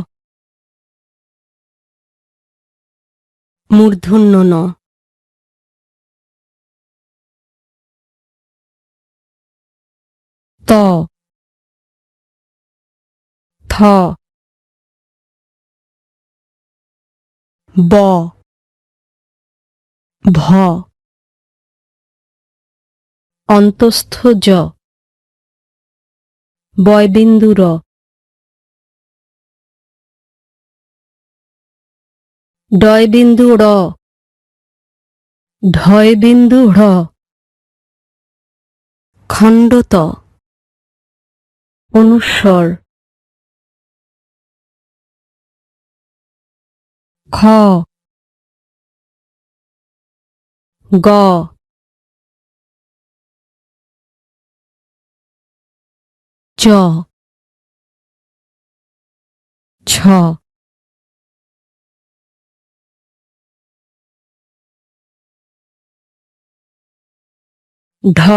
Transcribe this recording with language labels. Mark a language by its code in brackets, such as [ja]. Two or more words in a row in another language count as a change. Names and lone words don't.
[bn] মূর্ধন্য ণ, ত, থ, ব, ভ, অন্তস্থ জ, বয়বিন্দু র, ডয়বিন্দু র, ঢয়বিন্দু ঢ়, খণ্ডত, অনুস্বর। খ, গ, চ, ছ, ঢ,